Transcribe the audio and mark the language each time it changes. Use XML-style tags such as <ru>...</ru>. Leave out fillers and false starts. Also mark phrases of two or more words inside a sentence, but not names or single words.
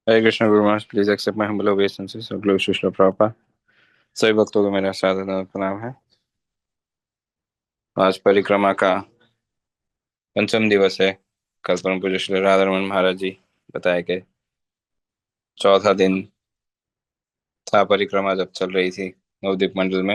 <hi>हरे कृष्ण गुरु महाराज,</hi> <en>Please accept my humble obeisances. ग्लोरी श्री प्रभुपाद।</en> <hi>सभी भक्तों को मेरा सादर प्रणाम है। आज परिक्रमा का पंचम दिवस है। कल परम पूज्य श्री राधा रमन महाराज जी बताए कि चौथा दिन था परिक्रमा जब चल रही थी नवद्वीप मंडल में।</hi>